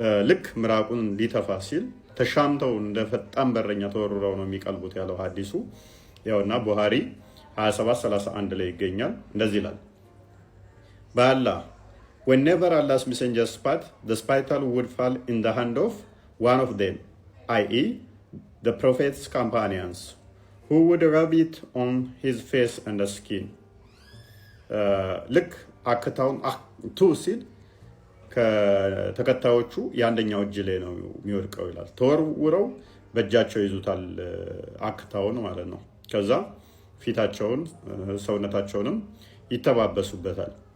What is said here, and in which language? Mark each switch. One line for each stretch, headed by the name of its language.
Amharic: ልክ ምራቁን ሊተፋ ሲል ተሻምተው እንደ ፈጣን በረኛ ተወርረው ነው የሚቀልቡት ያለው ሀዲሱ ያውና ቡሃሪ 27:31 ላይ ይገኛል። እንደዚህ ይላል በአላህ
English: whenever Allah's messenger spat, the spittle would fall in the hand of one of them, i.e. the prophet's companions, who would rub it on his face and the skin.
Amharic: ልክ አክታውን ቱ ሲል ከተከታዮቹ የአንደኛው እጅ ላይ ነው የሚወድቀው ይላል። ተወርውረው በእጃቸው ይዙታል አክታውን ማለት ነው። ከዛ ፊታቸውን ሰውነታቸውንም ይተባበሱበታል።